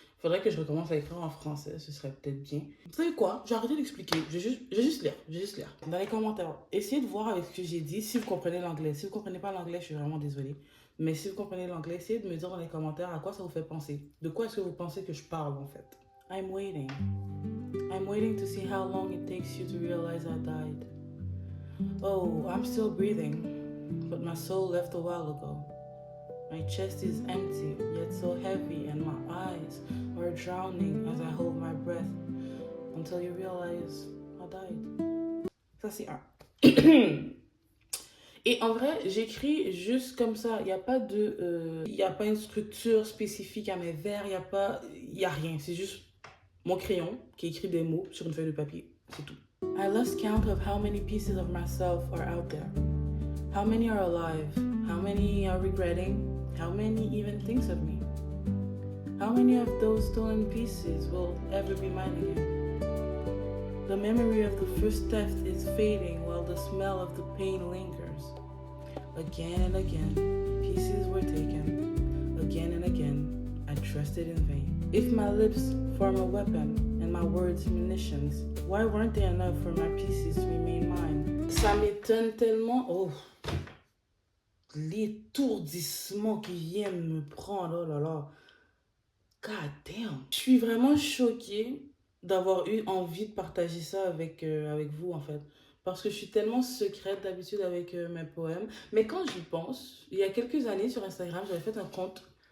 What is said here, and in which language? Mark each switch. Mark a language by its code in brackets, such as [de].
[fr] Faudrait que je recommence à écrire en français, ce serait peut-être bien. Vous savez quoi? J'ai arrêté d'expliquer, je vais juste lire, je vais juste lire. Dans les commentaires, essayez de voir avec ce que j'ai dit, si vous comprenez l'anglais. Si vous comprenez pas l'anglais, je suis vraiment désolée. Mais si vous comprenez l'anglais, essayez de me dire dans les commentaires à quoi ça vous fait penser. De quoi est-ce que vous pensez que je parle, en fait? [en] I'm waiting. I'm waiting to see how long it takes you to realize I died. Oh, I'm still breathing, but my soul left a while ago. My chest is empty, yet so heavy, and my eyes are drowning as I hold my breath until you realize I died. [fr] Ça, c'est un. Et en vrai, j'écris juste comme ça. Il n'y a pas y a pas une structure spécifique à mes vers. Il y a rien. C'est juste mon crayon qui écrit des mots sur une feuille de papier. C'est tout. [en] I lost count of how many pieces of myself are out there. How many are alive? How many are regretting? How many even thinks of me? How many of those stolen pieces will ever be mine again? The memory of the first theft is fading while the smell of the pain lingers. Again and again, pieces were taken. Again and again, I trusted in vain. If my lips form a weapon and my words munitions, why weren't they enough for my pieces to remain mine? [fr] Ça m'étonne tellement. Oh, l'étourdissement qui vient de me prendre, oh là là. [en] God damn. [fr] Je suis vraiment choquée d'avoir eu envie de partager ça avec vous, en fait. Parce que je suis tellement secrète d'habitude avec mes poèmes. Mais quand j'y pense, il y a quelques années sur Instagram, j'avais fait un compte.